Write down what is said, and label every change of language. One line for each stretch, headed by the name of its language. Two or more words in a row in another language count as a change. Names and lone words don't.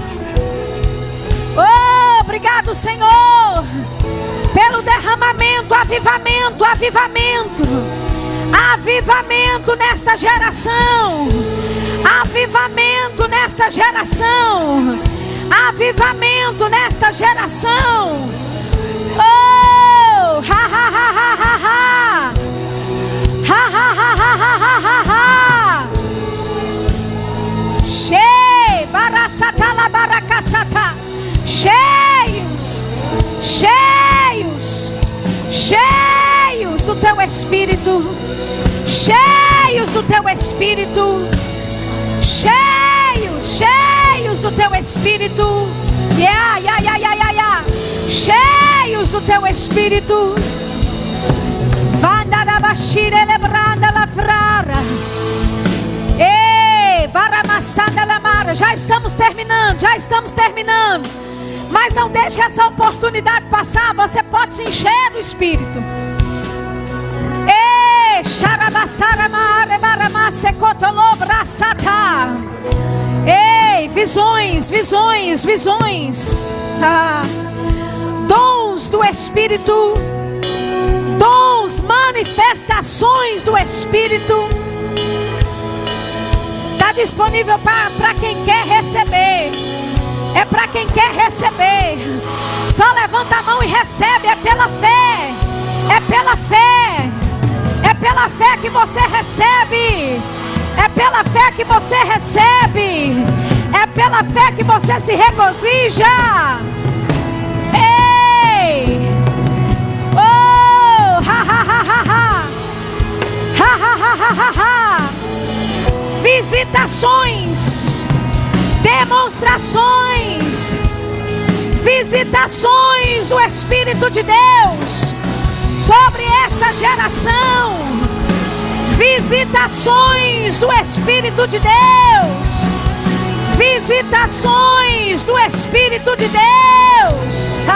Portuguese: Oh, obrigado, Senhor, pelo derramamento, avivamento, avivamento, avivamento nesta geração, avivamento nesta geração, avivamento nesta geração. Oh, ha ha ha ha ha ha, ha ha ha ha ha ha ha. Cheio, barasatala baracasata, cheios, cheios, cheios do teu Espírito, cheios do teu Espírito, cheios, cheios do teu Espírito, cheios do teu Espírito. Vanda da bashira lebranda la frara. Ei, baramassanda la mara. Já estamos terminando, já estamos terminando. Mas não deixe essa oportunidade passar. Você pode se encher do Espírito. Ei, xarabassara mara baramasse cotolobrasata. Ei, visões, visões, visões. Dons do Espírito. Dons, manifestações do Espírito. Está disponível para quem quer receber. É para quem quer receber. Só levanta a mão e recebe. É pela fé. É pela fé. É pela fé que você recebe. É pela fé que você recebe. É pela fé que você se regozija. Ei! Oh! Ha ha ha ha ha! Ha ha ha ha ha ha! Visitações, demonstrações, visitações do Espírito de Deus sobre esta geração. Visitações do Espírito de Deus. Visitações do Espírito de Deus.